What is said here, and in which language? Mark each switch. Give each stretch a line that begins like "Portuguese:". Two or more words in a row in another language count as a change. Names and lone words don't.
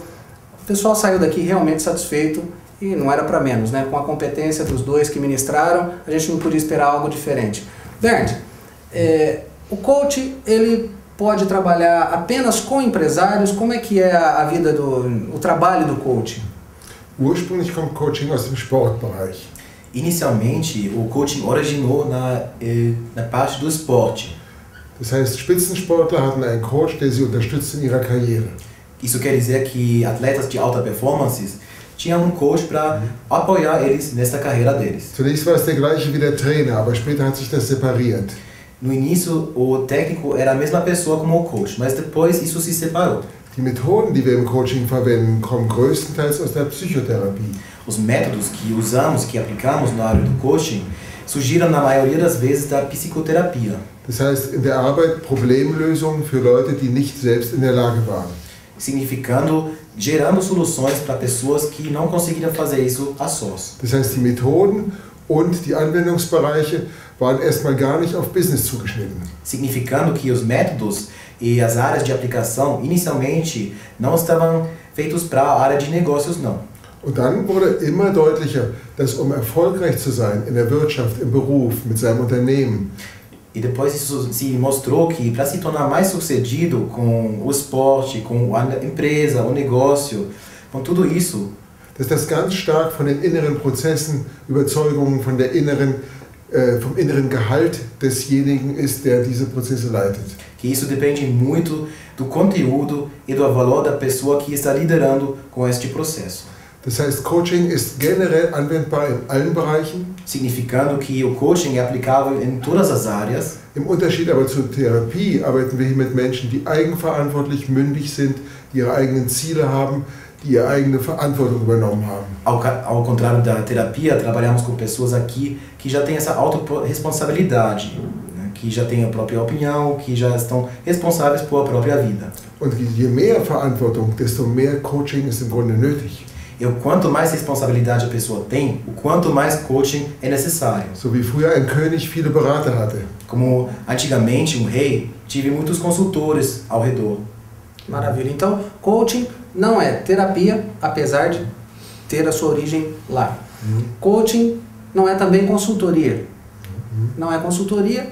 Portuguese: O pessoal saiu daqui realmente satisfeito. E não era para menos, né? Com a competência dos dois que ministraram, a gente não podia esperar algo diferente. Bernd, o coach, ele pode trabalhar apenas com empresários? Como é que é a vida o trabalho do coach?
German: Ursprünglich kommt Coaching aus dem Sportbereich.
Portuguese: Inicialmente, o coaching originou na parte do esporte.
German: Das heißt, Spitzensportler hatten einen Coach, der sie unterstützt in ihrer Karriere.
Portuguese: Isso quer dizer que atletas de alta performance tinham um coach para apoiar eles nessa carreira deles.
German: Zunächst war es der gleiche wie der Trainer, aber später hat sich das separiert.
Portuguese: No início, o técnico era a mesma pessoa como o coach, mas depois isso se separou.
German: Die Methoden, die wir im Coaching verwenden, kommen größtenteils aus der Psychotherapie.
Portuguese: Os métodos que usamos, que aplicamos na área do coaching, surgiram na maioria das vezes da psicoterapia.
German: Das heißt, in der Arbeit Problemlösungen für Leute, die nicht selbst in der Lage waren.
Portuguese: Significando, gerando soluções para pessoas que não conseguiram fazer isso a sós.
German: Das heißt, die Methoden und die Anwendungsbereiche waren erstmal gar nicht auf Business zugeschnitten.
Portuguese: Significando que os métodos e as áreas de aplicação inicialmente não estavam feitos para a área de negócios, não.
German: Und dann wurde immer deutlicher, dass erfolgreich zu sein in der Wirtschaft, im Beruf, mit seinem Unternehmen,
Portuguese: E depois isso se mostrou que para se tornar mais sucedido com o esporte, com a empresa, o negócio, com tudo isso,
German: dass das ganz stark von den inneren Prozessen, Überzeugungen, vom inneren Gehalt desjenigen ist, der diese Prozesse leitet.
Portuguese: que isso depende muito do conteúdo e do valor da pessoa que está liderando com este processo.
German: Das heißt, Coaching ist generell anwendbar in allen Bereichen.
Portuguese: Significando que o coaching é aplicável em todas as áreas.
German: Im Unterschied aber zur Therapie arbeiten wir hier mit Menschen, die eigenverantwortlich, mündig sind, die ihre eigenen Ziele haben, die ihre eigene Verantwortung übernommen haben.
Portuguese: Ao contrário da terapia, trabalhamos com pessoas aqui que já têm essa autorresponsabilidade, né? Que já têm a própria opinião, que já estão responsáveis por a própria vida.
German: Und je mehr Verantwortung, desto mehr Coaching ist im Grunde nötig.
Portuguese: E o quanto mais responsabilidade a pessoa tem, o quanto mais coaching é necessário.
German: So wie früher ein König viele Berater hatte.
Portuguese: Como antigamente um rei, tive muitos consultores ao redor. Maravilha. Então, coaching não é terapia, apesar de ter a sua origem lá. Coaching não é também consultoria. Não é consultoria.